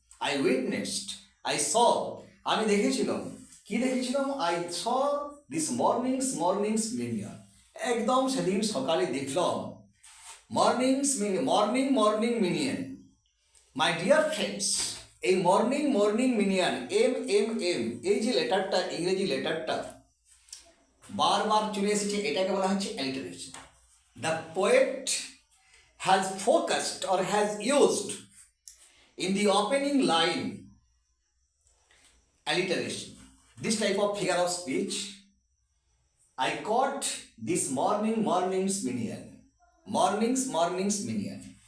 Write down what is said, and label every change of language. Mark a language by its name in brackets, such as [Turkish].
[English] I witnessed, I saw, [Bangla] আমি দেখেছিলাম। কি দেখেছিলাম? [English] I saw this morning's minion, [Bangla] একদম সেদিন সকালে দেখলাম [English] morning minion। My dear friends, [Bangla] এই মর্নিং মিনিয়ন, এই যে লেটারটা, ইংরেজি লেটারটা বারবার চলে এসেছে, এটাকে বলা হচ্ছে alliteration. [English] The poet has focused or has used in the opening line alliteration, this type of figure of speech. I caught this morning's minion, morning's minion।